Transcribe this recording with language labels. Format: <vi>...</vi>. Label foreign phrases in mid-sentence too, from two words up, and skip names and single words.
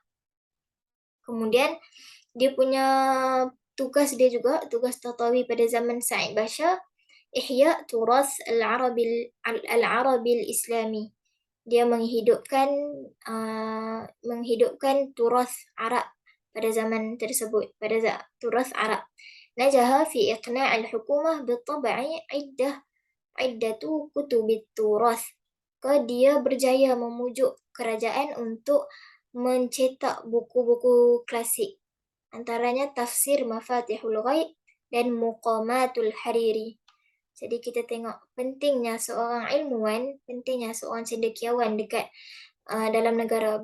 <ms>Kemudian dia punya tugas Tahtawi pada zaman Sa'id Basha,</ms> <ar>إحياء التراث العربي الإسلامي.</ar> <ms>Dia menghidupkan turas Arab pada zaman tersebut, pada turas Arab.</ms> <ar>نجح في إقناع الحكومة بطبع عدة كتب التراث.</ar> <ms>Dia berjaya memujuk kerajaan untuk mencetak buku-buku klasik. Antaranya Tafsir Mafatihul Ghaib dan Muqamatul Hariri. Jadi kita tengok pentingnya seorang ilmuwan, pentingnya seorang cendekiawan dekat dalam negara.</ms>